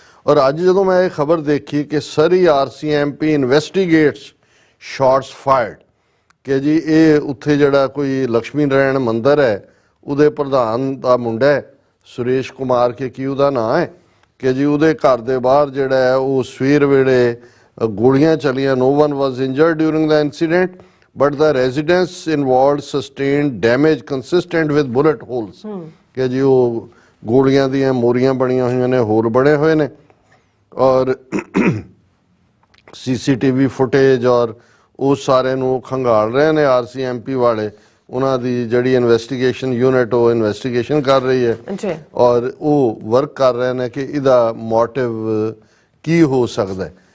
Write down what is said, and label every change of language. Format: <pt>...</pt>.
<pa>ਔਰ ਅੱਜ ਜਦੋਂ ਮੈਂ ਇਹ ਖਬਰ ਦੇਖੀ ਕਿ ਸਰੀ RCMP</pa> <en>investigates shots fired</en> <pa>ਕਿ ਜੀ ਇਹ ਉੱਥੇ ਜਿਹੜਾ ਕੋਈ ਲక్ష్ਮੀ ਨਾਰਾਇਣ ਮੰਦਿਰ ਹੈ ਉਹਦੇ ਪ੍ਰਧਾਨ ਦਾ ਮੁੰਡਾ ਹੈ ਸੁਰੇਸ਼ ਕੁਮਾਰ ਕੇ ਕੀ ਉਹਦਾ ਨਾਂ ਹੈ, ਕਿ ਜੀ ਉਹਦੇ ਘਰ ਦੇ ਬਾਹਰ ਜਿਹੜਾ ਹੈ ਉਹ ਸਵੇਰ ਵੇਲੇ ਗੋਲੀਆਂ ਚਲੀਆਂ।</pa> <en>No one was injured during the incident, but the residence involved sustained damage consistent with bullet holes।</en> <pa>ਕਿ ਜੀ ਉਹ ਗੋਲੀਆਂ ਦੀਆਂ ਮੋਰੀਆਂ ਬਣੀਆਂ ਹੋਈਆਂ ਨੇ, ਹੋਰ ਬਣੇ ਹੋਏ ਨੇ ਔਰ CCTV ਫੁਟੇਜ ਔਰ ਉਹ ਸਾਰੇ ਨੂੰ ਖੰਗਾਲ ਰਹੇ ਨੇ RCMP ਵਾਲੇ। ਉਹਨਾਂ ਦੀ ਜਿਹੜੀ ਇਨਵੈਸਟੀਗੇਸ਼ਨ ਯੂਨਿਟ ਉਹ ਇਨਵੈਸਟੀਗੇਸ਼ਨ ਕਰ ਰਹੀ ਹੈ ਔਰ ਉਹ ਵਰਕ ਕਰ ਰਹੇ ਨੇ ਕਿ ਇਹਦਾ ਮੋਟਿਵ ਕੀ ਹੋ ਸਕਦਾ ਹੈ।</pa>